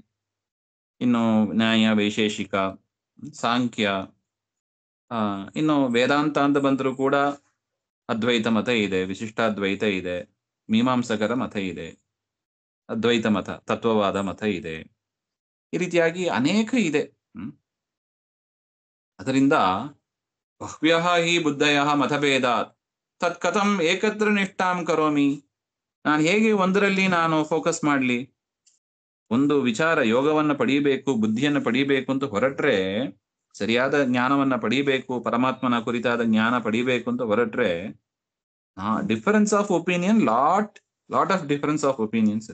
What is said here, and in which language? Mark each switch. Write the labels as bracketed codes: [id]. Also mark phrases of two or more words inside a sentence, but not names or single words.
[kn] ಇನ್ನು ನ್ಯಾಯ, ವೈಶೇಷಿಕ, ಸಾಂಖ್ಯ, ಇನ್ನು ವೇದಾಂತ ಅಂತ ಬಂದರೂ ಕೂಡ ಅದ್ವೈತ ಮತ ಇದೆ, ವಿಶಿಷ್ಟಾದ್ವೈತ ಇದೆ, ಮೀಮಾಂಸಕರ ಮತ ಇದೆ, ಅದ್ವೈತ ಮತ, ತತ್ವವಾದ ಮತ ಇದೆ. ಈ ರೀತಿಯಾಗಿ ಅನೇಕ ಇದೆ. ಅದರಿಂದ [sa] ಬಹ್ವ್ಯಃ ಹಿ ಬುದ್ಧಯಃ ಮತಭೇದಾತ್ ತತ್ ಕಥಂ ಏಕತ್ರ ನಿಷ್ಠಾಂ ಕರೋಮಿ. [kn] ನಾನು ಹೇಗೆ ಒಂದರಲ್ಲಿ ನಾನು ಫೋಕಸ್ ಮಾಡಲಿ? ಒಂದು ವಿಚಾರ, ಯೋಗವನ್ನ ಪಡೀಬೇಕು, ಬುದ್ಧಿಯನ್ನು ಪಡೀಬೇಕು ಅಂತ ಹೊರಟ್ರೆ, ಸರಿಯಾದ ಜ್ಞಾನವನ್ನ ಪಡೀಬೇಕು, ಪರಮಾತ್ಮನ ಕುರಿತಾದ ಜ್ಞಾನ ಪಡೀಬೇಕು ಅಂತ ಹೊರಟ್ರೆ, [en] difference of opinion, lot of difference of opinions.